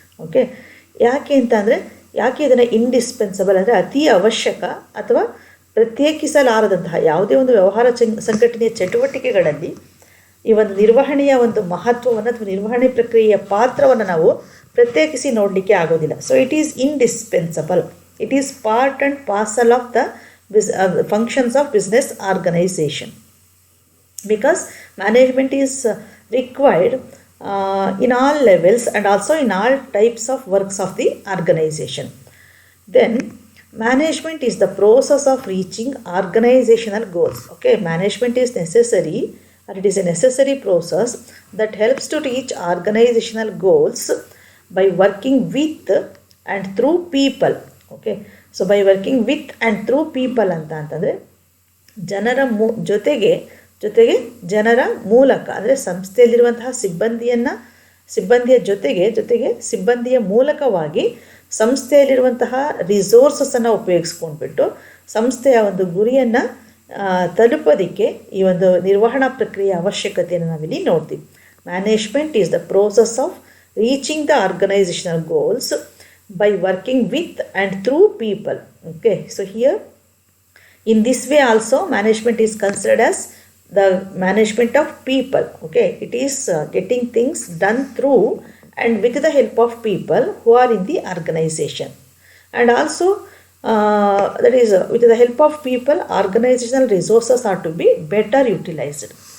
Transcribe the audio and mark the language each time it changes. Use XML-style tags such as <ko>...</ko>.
<kn>Okay, ಯಾಕೆ ಅಂತಂದರೆ ಯಾಕೆ ಇದನ್ನು ಇಂಡಿಸ್ಪೆನ್ಸಬಲ್ ಅಂದರೆ ಅತಿ ಅವಶ್ಯಕ ಅಥವಾ ಪ್ರತ್ಯೇಕಿಸಲಾರದಂತಹ ಯಾವುದೇ ಒಂದು ವ್ಯವಹಾರ ಸಂಘಟನೆಯ ಚಟುವಟಿಕೆಗಳಲ್ಲಿ ಈ ಒಂದು ನಿರ್ವಹಣೆಯ ಒಂದು ಮಹತ್ವವನ್ನು ಅಥವಾ ನಿರ್ವಹಣೆ ಪ್ರಕ್ರಿಯೆಯ ಪಾತ್ರವನ್ನು ನಾವು ಪ್ರತ್ಯೇಕಿಸಿ ನೋಡಲಿಕ್ಕೆ ಆಗೋದಿಲ್ಲ.</kn> <en>So it is indispensable. It is part and parcel of the functions of business organization, because management is required in all levels and also in all types of works of the organization. Then management is the process of reaching organizational goals. Okay, management is necessary, or it is a necessary process that helps to reach organizational goals by working with and through people. Okay, so by working with and through people</en> <kn>ಅಂತಂದರೆ ಜನರ ಜೊತೆಗೆ ಜನರ ಮೂಲಕ ಅಂದರೆ ಸಂಸ್ಥೆಯಲ್ಲಿರುವಂತಹ ಸಿಬ್ಬಂದಿಯ ಜೊತೆಗೆ ಸಿಬ್ಬಂದಿಯ ಮೂಲಕವಾಗಿ ಸಂಸ್ಥೆಯಲ್ಲಿರುವಂತಹ ರಿಸೋರ್ಸಸನ್ನು ಉಪಯೋಗಿಸ್ಕೊಂಡ್ಬಿಟ್ಟು ಸಂಸ್ಥೆಯ ಒಂದು ಗುರಿಯನ್ನು ತಲುಪೋದಕ್ಕೆ ಈ ಒಂದು ನಿರ್ವಹಣಾ ಪ್ರಕ್ರಿಯೆಯ ಅವಶ್ಯಕತೆಯನ್ನು ನಾವಿಲ್ಲಿ ನೋಡ್ತೀವಿ.</kn> <en>Management is the process of reaching the organizational goals by working with and through people. Okay, so here in this way also management is considered as the management of people. Okay, it is getting things done through and with the help of people who are in the organization. And also that is, with the help of people, organizational resources are to be better utilized.</en>